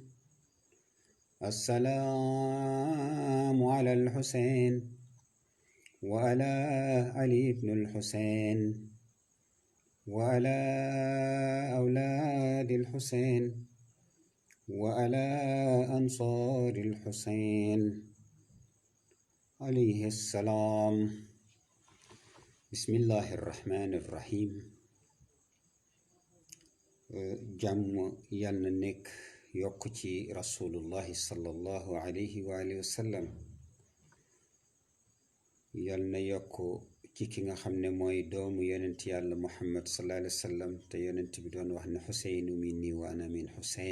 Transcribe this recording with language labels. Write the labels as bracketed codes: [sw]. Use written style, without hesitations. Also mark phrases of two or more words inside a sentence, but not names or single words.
[ar] السلام على الحسين وعلى علي بن الحسين وعلى أولاد الحسين وعلى أنصار الحسين عليه السلام. بسم الله الرحمن الرحيم. [wo] jàmm yal na nekk yokk ci [ar] رسول الله صلى الله عليه وآله وسلم. [wo] yal na yokk ci ki nga xam ne mooy doomu yonent yàlla muhammad [ar] صلى الله عليه وسلم [wo] te yonent bi doon wax ne [ar] حسين مني وأنا من حسين.